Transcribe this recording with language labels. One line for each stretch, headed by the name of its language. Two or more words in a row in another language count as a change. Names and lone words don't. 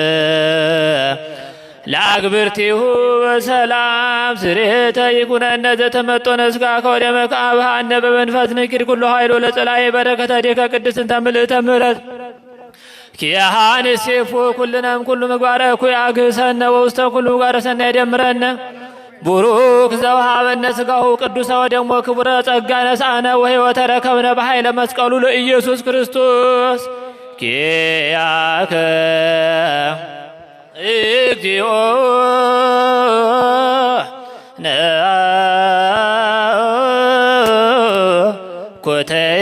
Geez: ለአግብርቲሁ በሰላም ስሬተ ይኩነነ ዘተመጦነ እስከ ከወደ መቃብሃነ በመንፈስ ንኪድ ኩሉ ኃይሎ ለጸላኤ በረከተ ዴከ ቅድስት ተምልእተ ምሕረት ኪያሃን ሴፎ ኩልነም ኩሉ ምግባረ እኩይ አግሰነ ወውስተ ኩሉ ምግባረ ሰናይ ደምረነ ቡሩክ ዘወሃበነ ሥጋሁ ቅዱሰ ወደሞ ክቡረ ጸጋ ነሳነ ወሕይወተ ረከብነ በኃይለ መስቀሉ ለኢየሱስ ክርስቶስ ኪያከ እግዚኦ ኮተ